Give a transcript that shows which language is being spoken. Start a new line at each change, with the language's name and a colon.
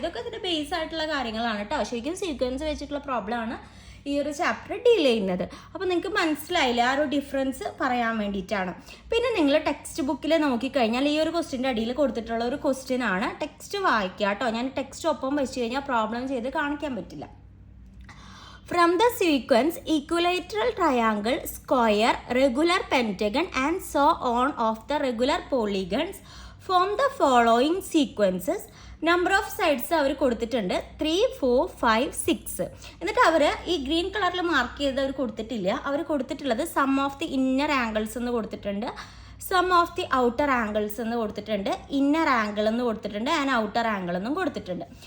Malayalam: ഇതൊക്കെ ഇതിൻ്റെ ബേസ് ആയിട്ടുള്ള കാര്യങ്ങളാണ് കേട്ടോ. ശരിക്കും സീക്വൻസ് വെച്ചിട്ടുള്ള പ്രോബ്ലമാണ് ഈ ഒരു ചാപ്റ്റർ ഡീൽ ചെയ്യുന്നത്. അപ്പോൾ നിങ്ങൾക്ക് മനസ്സിലായില്ല, ആ ഒരു ഡിഫറൻസ് പറയാൻ വേണ്ടിയിട്ടാണ്. പിന്നെ നിങ്ങൾ ടെക്സ്റ്റ് ബുക്കിൽ നോക്കിക്കഴിഞ്ഞാൽ ഈ ഒരു ക്വസ്റ്റ്യൻ്റെ അടിയിൽ കൊടുത്തിട്ടുള്ള ഒരു ക്വസ്റ്റ്യൻ ആണ്. ടെക്സ്റ്റ് വായിക്കുക കേട്ടോ. ഞാൻ ടെക്സ്റ്റ് ഒപ്പം വെച്ച് കഴിഞ്ഞാൽ പ്രോബ്ലം ചെയ്ത് കാണിക്കാൻ പറ്റില്ല.
English: From the sequence equilateral triangle, square, regular pentagon and so on of the regular polygons form the following sequences.
Malayalam: Number of sides അവർ കൊടുത്തിട്ടുണ്ട് 3 4 5 6. എന്നിട്ട് അവർ ഈ ഗ്രീൻ കളറിൽ മാർക്ക് ചെയ്ത് അവർ കൊടുത്തിട്ടില്ല. അവർ കൊടുത്തിട്ടുള്ളത് some of the inner angles എന്ന് കൊടുത്തിട്ടുണ്ട്, some of the outer angles എന്ന് കൊടുത്തിട്ടുണ്ട്, ഇന്നർ ആംഗിൾ എന്ന് കൊടുത്തിട്ടുണ്ട്, ആൻഡ് ഔട്ടർ ആംഗിൾ എന്നും കൊടുത്തിട്ടുണ്ട്.